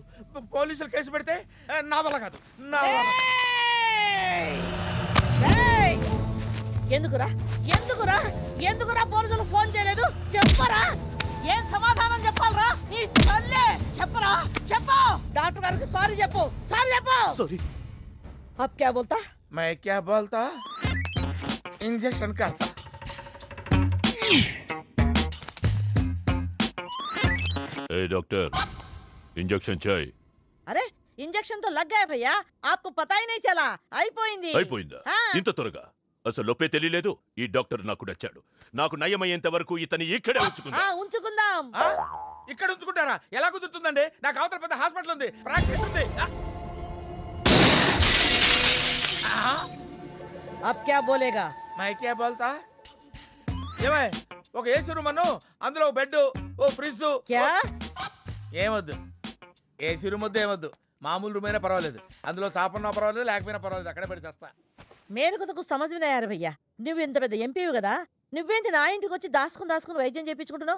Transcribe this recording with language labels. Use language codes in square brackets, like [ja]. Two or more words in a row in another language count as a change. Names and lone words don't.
[te] పోలీసులు కేసు పెడితే నా వల్ల కాదు, నా వల్ల. ఎందుకురా పోలీసులు ఫోన్ చేయలేదు? చెప్పరా, ఏం సమాధానం చెప్పాలరా? నీ తల్లే చెప్పరా, చెప్పు. డాక్టర్ గారికి సారీ చెప్పు. సారీ. [hi] अब क्या बोलता? मैं क्या बोलता? इंजेक्शन करता. ए डॉक्टर, इंजेक्शन चाहिए. अरे इंजेक्शन तो लग गया भैया, आपको पता ही नहीं चला. [te] అయిపోయిందా? ఇంత త్వరగా? అసలు లోపే తెలియలేదు. ఈ డాక్టర్ నాకు నచ్చాడు. నాకు నయమయ్యేంత వరకు ఇతని ఇక్కడే ఉంచుకుందాం. ఇక్కడ ఉంచుకుంటారా? ఎలా కుదురుతుందండి? నాకు అవతల పెద్ద హాస్పిటల్ ఉంది, ప్రాక్టీస్ ఉంది. [hi] अब क्या बोलेगा? मैं क्या बोलता? [te] ఏమై, ఒక ఏసీ రూమ్ అను, అందులో బెడ్, ఓ ఫ్రిడ్జ్. ఏమొద్దు, ఏసీ రూమ్ వద్దు, ఏమొద్దు. మామూలు రూమ్ అయినా పర్వాలేదు, అందులో చాపన్నా పర్వాలేదు, లేకపోయినా పర్వాలేదు, అక్కడే పెట్టి చేస్తా. మేలుకు సమజ్ వినాయారు భయ్యా. నువ్వు ఇంత పెద్ద ఎంపీవి కదా, నువ్వేంటి నా ఇంటికి వచ్చి దాసుకుని వైద్యం చేయించుకుంటున్నావు?